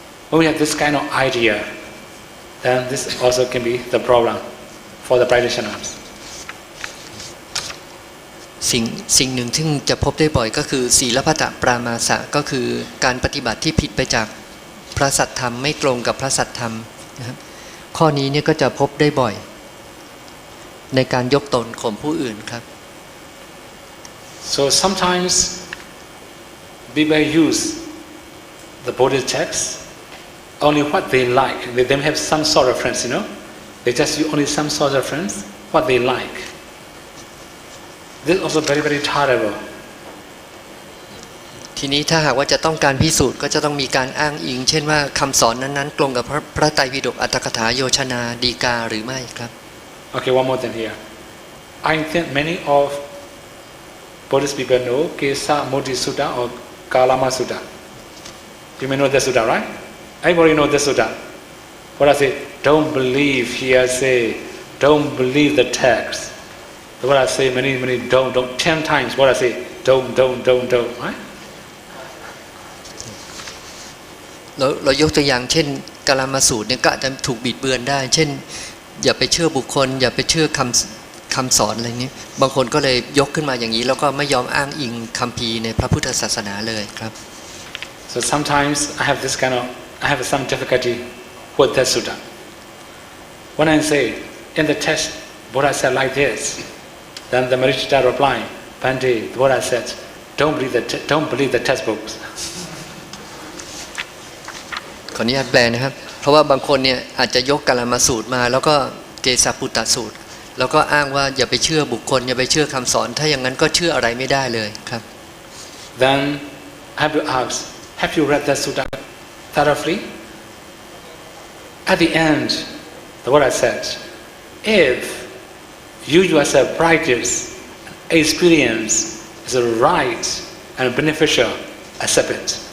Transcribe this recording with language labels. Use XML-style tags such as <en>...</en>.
<en>When we have this kind of idea, then this also can be the problem for the practitioners.</en> <th>สิ่งหนึ่งที่จะพบได้บ่อยก็คือศีลพัตตปรามาสะก็คือการปฏิบัติที่ผิดไปจากพระสัทธรรมไม่ตรงกับพระสัทธรรมนะครับข้อนี้เนี่ยก็จะพบได้บ่อยในการยกตนข่มผู้อื่นครับ</th> <en>So sometimes people use the Buddhist text only what they like. They have some sort of reference, They just use only some sort of reference, what they like. This is also very, very terrible.</en> <th>ทีนี้ถ้าหากว่าจะต้องการพิสูจน์ก็จะต้องมีการอ้างอิงเช่นว่าคำสอนนั้นๆตรงกับพระไตรปิฎกอัตถกถาโยชนาฎีกาหรือไม่ครับ</th> <en>Okay, one more thing here. I think many of Buddhist people know Kesa Modi Sutta or Kalama Sutta. You may know the Sutta, right? Everybody know the Sutta. What I say, don't believe hearsay, don't believe the text. What I say, many, don't, 10 times. What I say, don't, right?</en> <th>เรายกตัวอย่างเช่นกาลามาสูตรเนี่ยก็อาจจะถูกบิดเบือนได้เช่นอย่าไปเชื่อบุคคลอย่าไปเชื่อคำสอนอะไรนี้บางคนก็เลยยกขึ้นมาอย่างนี้แล้วก็ไม่ยอมอ้างอิงคัมภีร์ในพระพุทธศาสนาเลยครับ</th> <en>So sometimes I have some difficulty with that sutta. When I say in the text Buddha said like this, then the Marishita replied, Bhante, Buddha said, don't believe the textbooks.</en> <th>ขออนุญาตแปลนะครับเพราะว่าบางคนเนี่ยอาจจะยกกาลามาสูตรมาแล้วก็เกสาปุตตสูตรแล้วก็อ้างว่าอย่าไปเชื่อบุคคลอย่าไปเชื่อคำสอนถ้าอย่างนั้นก็เชื่ออะไรไม่ได้เลยครับ</th> <en>Then I have to ask, have you read that sutta thoroughly? At the end, what I said, if you yourself practice, experience is right and beneficial, accept it.</en>